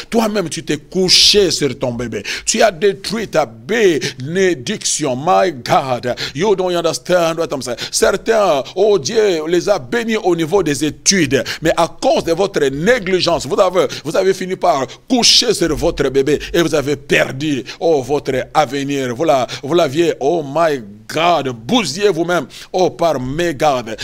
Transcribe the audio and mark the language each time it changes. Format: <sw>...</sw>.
<fr>Toi-même, tu t'es couché sur ton bébé. Tu as détruit ta bénédiction.</fr> <en>My God, you don't understand what I'm saying.</en> <fr>Certains, oh Dieu, les a bénis au niveau des études, mais à cause de votre négligence, vous avez fini par coucher sur votre bébé et vous avez perdu votre avenir. Vous l'aviez,</fr> <en>oh my God,</en> <fr>bousillé vous-même, par mégarde.</fr>